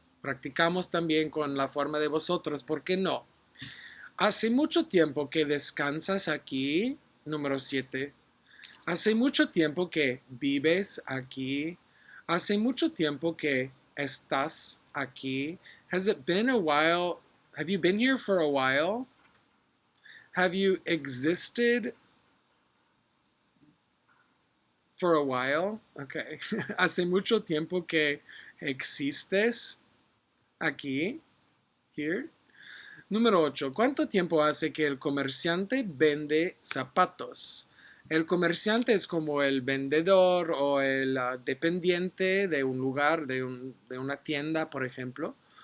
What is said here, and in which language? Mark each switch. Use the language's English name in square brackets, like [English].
[Spanish] Practicamos también con la forma de vosotros, ¿por qué no? Hace mucho tiempo que descansas aquí. Número 7. Hace mucho tiempo que vives aquí. Hace mucho tiempo que estás aquí. [English] Has it been a while? Have you been here for a while? Have you existed for a while? Okay. [Spanish] Hace mucho tiempo que existes aquí. Here. Número 8. ¿Cuánto tiempo hace que el comerciante vende zapatos? El comerciante es como el vendedor o el dependiente de un lugar, de una tienda, por ejemplo.